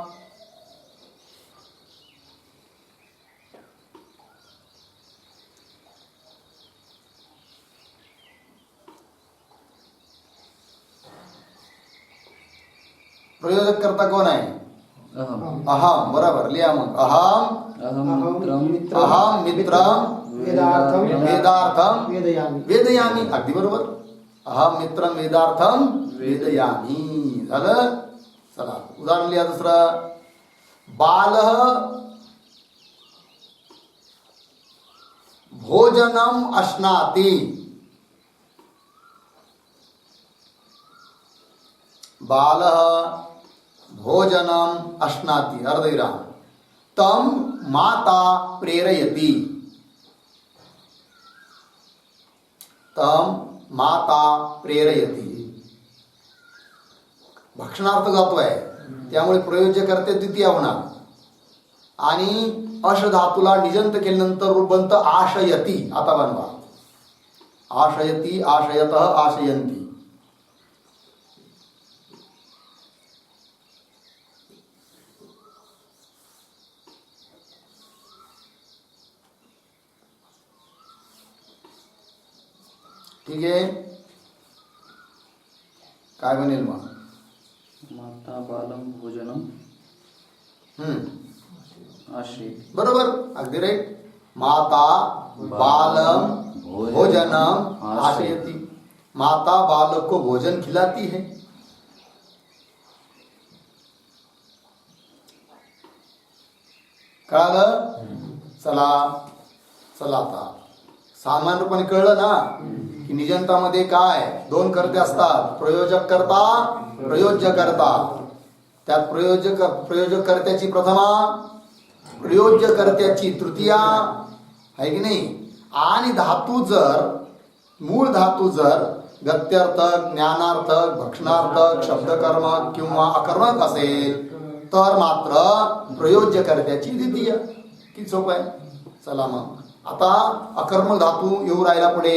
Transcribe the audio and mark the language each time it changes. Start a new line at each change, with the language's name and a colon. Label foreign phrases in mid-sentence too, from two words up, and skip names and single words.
Marathi: प्रयोजक करता कोण आहे?
Sanskrit: अहम
Marathi: अहम. बरोबर लिहा मग.
Sanskrit: अहम अहम मित्रम अहम मित्रम वेदार्थम वेदार्थम वेदयामि. वेदयामी.
Marathi: अगदी बरोबर.
Sanskrit: अहम मित्रम वेदार्थम वेदयामी.
Marathi: झालं. चला उदाहरण लिहा दुसरं.
Sanskrit: बालः भोजनम अश्नाति. बालः भोजनम अश्नाति अर्धविराम तम माता प्रेरयति. तम माता प्रेरयति.
Marathi: भक्षणार्थ धातू आहे त्यामुळे प्रयोज्य करते द्वितीय होणार आणि अश धातूला निजंत केल्यानंतर रूपबंत आशयती. आता बनवा.
Sanskrit: आशयती आशयतः आशयंती.
Marathi: ठीक आहे. काय बनेल मग?
Sanskrit: माता बालम भोजनम आशी.
Marathi: बरोबर. अगदी राईट.
Sanskrit: माता बालम भोजनम आशयती.
Hindi: माता बालक को भोजन खिलाती है.
Marathi: कळालं? चला चला आता सामान्यपणे कळलं ना की निजंतामध्ये काय दोन कर्ते असतात. प्रयोजक कर्ता प्रयोज्य कर्ता. त्यात प्रयोजक कर्त्याची प्रथमा प्रयोज्य कर्त्याची तृतीया आहे की नाही. आणि धातू जर मूळ धातू जर गत्यर्थक ज्ञानार्थक भक्षणार्थक शब्दकर्मक किंवा अकर्मक असेल तर मात्र प्रयोज्य कर्त्याची द्वितीय. किती सोपं आहे. चला मग आता अकर्मक धातू येऊ राहिला पुढे.